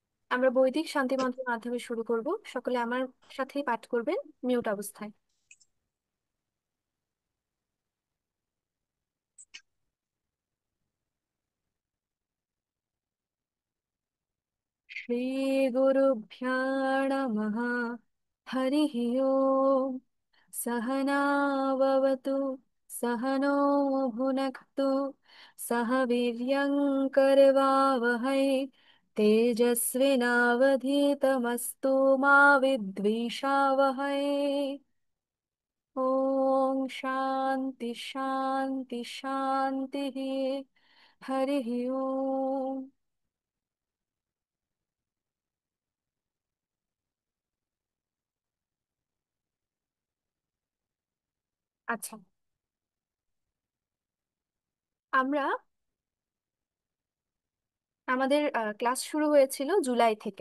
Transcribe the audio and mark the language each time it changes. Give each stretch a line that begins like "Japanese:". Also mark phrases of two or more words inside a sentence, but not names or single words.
Bangla: আমরা বৈদিক শান্তি মন্ত্রের মাধ্যমে শুরু করব। সকলে আমার সাথেই পাঠ করবেন, মিউট অবস্থায়।
Sanskrit: শ্রী গুরুভ্যো নমঃ। হরি ওম। सहनाववतु, सहनो भुनक्तु, सह वीर्यं करवावहै, तेजस्विनावधीतमस्तु मा विद्विषावहै। ओम शांति शांति शांति। हरि ओम।
Bangla: আচ্ছা, আমরা আমাদের ক্লাস শুরু হয়েছিল জুলাই থেকে।